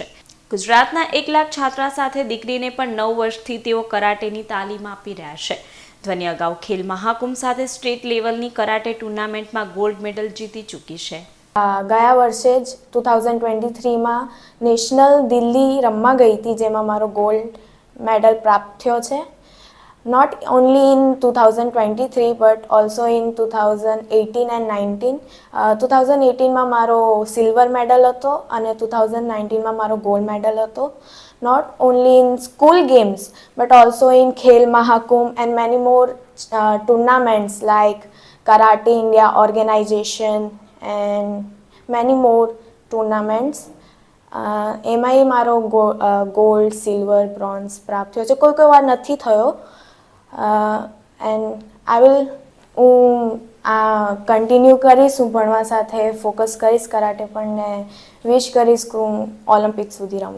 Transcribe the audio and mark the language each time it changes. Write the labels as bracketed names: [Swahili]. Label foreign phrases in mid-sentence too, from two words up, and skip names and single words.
[Gujarati] ગુજરાતના 1 લાખ છાત્રા સાથે દીકરીને પણ 9 વર્ષથી તેઓ કરાટેની તાલીમ આપી રહ્યા છે। ધ્વનિ અગાઉ ખેલ મહાકુંભ સાથે સ્ટેટ લેવલની કરાટે ટુર્નામેન્ટમાં [English] gold medal [Gujarati] જીતી ચૂકી છે। ગયા વર્ષે જ 2023માં નેશનલ દિલ્હી રમવા ગઈ હતી, જેમાં મારો [English] gold medal [Gujarati] પ્રાપ્ત થયો છે। [English] not only in 2023 but also in 2018 and 19. [Gujarati] 2018માં મારો [English] silver medal [Gujarati] હતો અને 2019માં મારો [English] gold medal [Gujarati] હતો. [English] Not only in school games but also in Khel Mahakumbh and many more tournaments like Karate India organization and many more tournaments. [Gujarati] એમાંય મારો [English] gold silver bronze [Gujarati] પ્રાપ્ત થયો છે. કોઈ વાર નથી થયો એન્ડ હું આ કન્ટિન્યુ કરીશ. હું ભણવા સાથે ફોકસ કરીશ કરાટે પણ ને વિશ કરીશ કે હું ઓલિમ્પિક સુધી રમું.